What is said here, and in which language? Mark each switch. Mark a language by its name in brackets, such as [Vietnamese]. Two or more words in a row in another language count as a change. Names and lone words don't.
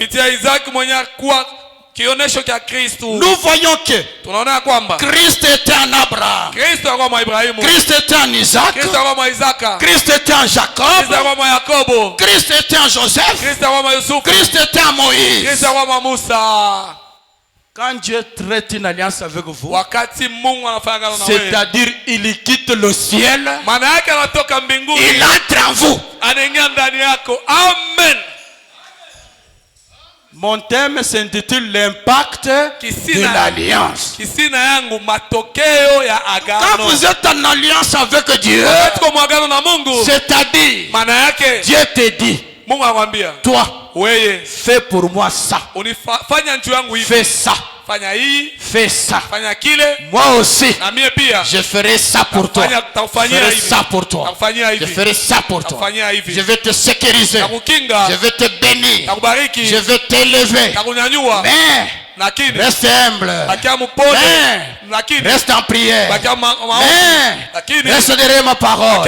[French] Nous voyons que Christ était en Abraham, Christ était en Isaac, Christ était en Jacob, Christ était en Joseph, Christ était en Moïse. Quand Dieu traite une alliance avec vous, [Swahili] wakati Mungu anafanya agano na wewe, [French] c'est-à-dire il quitte le ciel, [Swahili] maana yake anatoka mbinguni, [French] il entre en vous. [Swahili] anaingia ndani yako. Amen. [French] Mon thème s'intitule l'impact de l'alliance. [Swahili] Kisina yangu matokeo ya agano. [French] Quand vous êtes en alliance avec Dieu, c'est-à-dire [Swahili] maana yake [French] Dieu te dit, [Swahili] Mungu anakuambia, [French] toi, [Swahili] wewe [French] fais pour moi ça. [Swahili] Fanya njoo yangu hivi. [French] Fais ça. [Swahili] Fanya hii. [French] Fais ça. [Swahili] Fanya kile. [French] Moi aussi. [Swahili] Na mie pia. [French] Je ferai ça pour toi. Je ferai ça pour toi. Je ferai ça pour toi. Je vais te sécuriser. Je vais te bénir. Je vais t'élever. Mais reste humble. Reste en prière. Reste derrière ma parole.